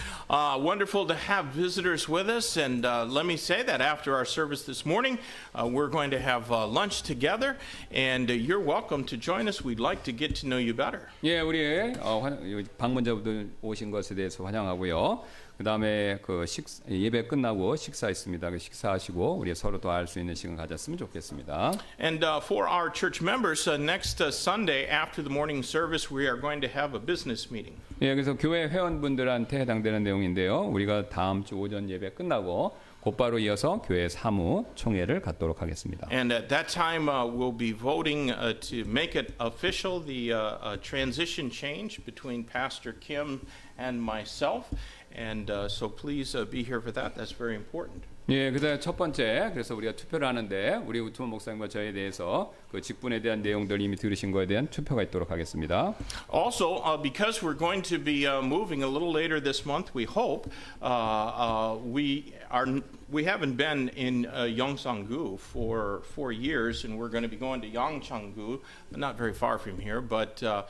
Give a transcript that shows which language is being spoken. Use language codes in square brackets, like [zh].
[en] Wonderful to have visitors with us, and let me say that after our service this morning, we're going to have lunch together, and you're welcome to join us. We'd like to get to know you better. [ko] 예, 우리 방문자분들 오신 것에 대해서 환영하고요. 그 다음에 예배 끝나고 식사했습니다. 그 식사하시고 우리 서로 더 알 수 있는 시간 가졌으면 좋겠습니다. [en] And for our church members, next Sunday after the morning service, we are going to have a business meeting. [ko] 예, 그래서 교회 회원분들한테 해당되는 내용인데요. 우리가 다음 주 오전 예배 끝나고 곧바로 이어서 교회 사무 총회를 갖도록 하겠습니다. [en] And at that time, we'll be voting to make it official, the transition change between Pastor Kim and myself. And so please be here for that. That's very important. [ko] 예, 그다음 첫 번째, 그래서 우리가 투표를 하는데 우리 우투원 목사님과 저에 대해서 그 직분에 대한 내용들 이미 들으신 거에 대한 투표가 있도록 하겠습니다. [en] Also, because we're going to be moving a little later this month, we hope we haven't been in Yongsan-gu for 4 years, and we're going to be going to Yangchang-gu, not very far from here, but